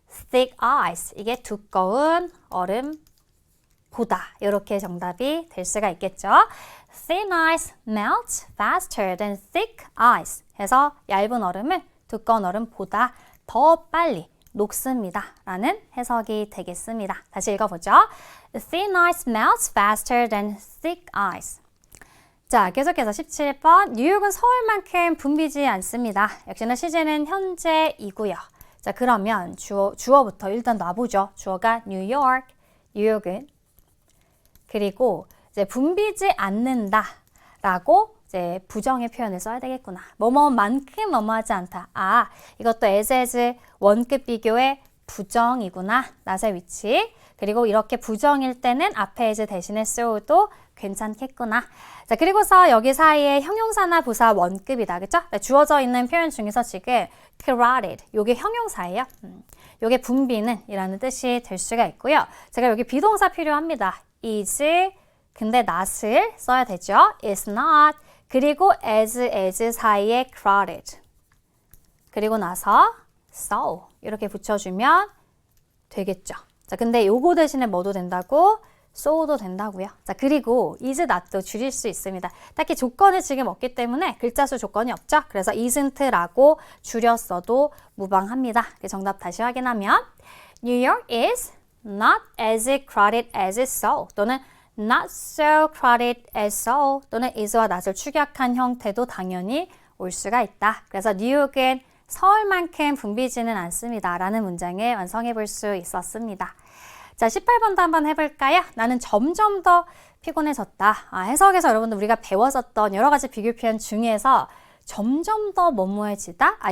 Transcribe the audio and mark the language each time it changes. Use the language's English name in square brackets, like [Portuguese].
[English] thick ice [Korean] 이게 두꺼운 얼음 보다 이렇게 정답이 될 수가 있겠죠. [English] thin ice melts faster than thick ice [Korean] 해서 얇은 얼음은 두꺼운 얼음보다 더 빨리 녹습니다 라는 해석이 되겠습니다. 다시 읽어보죠. [English] thin ice melts faster than thick ice. [Korean] 자, 계속해서 17번. 뉴욕은 서울만큼 붐비지 않습니다. 역시나 시제는 현재이고요. 자, 그러면 주어부터 일단 놔보죠. 주어가 뉴욕, 뉴욕은. 그리고 이제 붐비지 않는다 라고 이제 부정의 표현을 써야 되겠구나. 뭐뭐만큼 뭐뭐하지 않다. 아, 이것도 as 원급 비교의 부정이구나. 낫의 위치. 그리고 이렇게 부정일 때는 앞에 as 대신에 so도 괜찮겠구나. 자, 그리고서 여기 사이에 형용사나 부사 원급이다. 그쵸? 주어져 있는 표현 중에서 지금 crowded, 요게 형용사예요. 요게 붐비는 이라는 뜻이 될 수가 있고요. 제가 여기 비동사 필요합니다. is, 근데 not을 써야 되죠. is not, 그리고 as 사이에 crowded. 그리고 나서 so 이렇게 붙여주면 되겠죠. 자, 근데 요거 대신에 뭐도 된다고? so도 된다고요. 자, 그리고 is not도 줄일 수 있습니다. 딱히 조건이 지금 없기 때문에 글자 수 조건이 없죠. 그래서 isn't라고 줄였어도 무방합니다. 정답 다시 확인하면 [English] New York is not as crowded as Seoul [Korean] 또는 [English] not so crowded as Seoul [Korean] 또는 is와 not을 축약한 형태도 당연히 올 수가 있다. 그래서 뉴욕은 서울만큼 붐비지는 않습니다. 라는 문장을 완성해 볼 수 있었습니다. 자, 18번도 한번 해볼까요? 나는 점점 더 피곤해졌다. 해석에서 여러분들 우리가 배웠었던 여러 가지 비교 표현 중에서 점점 더 뭐뭐해지다?